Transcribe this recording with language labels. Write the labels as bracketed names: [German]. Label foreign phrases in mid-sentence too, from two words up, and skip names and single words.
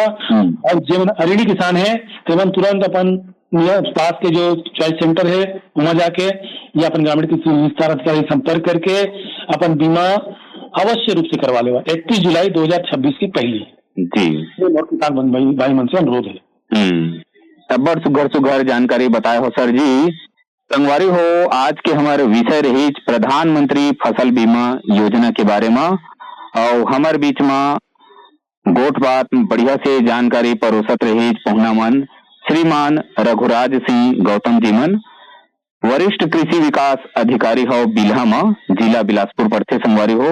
[Chhattisgarhi] और जब अऋणी किसान है तो तुरंत अपन पास के जो चॉइस सेंटर है वहां जाके या अपन ग्रामीण कृषि विस्तार अधिकारी संपर्क करके अपन बीमा अवश्य रूप से करवा लेगा 31 जुलाई 2026 की पहली। जी, किसान भाई मन से अनुरोध है। तब्बर सुघर जानकारी बताए हो सर जी। संगवारी हो, आज के हमारे विषय रही प्रधानमंत्री फसल बीमा योजना के बारे में, और हमारे बीच में गोट बात बढ़िया से जानकारी परोसत रही पहुना मन श्रीमान रघुराज सिंह गौतम जी मन, वरिष्ठ कृषि विकास अधिकारी हो बिल्हा जिला बिलासपुर पड़ते संगवारी हो।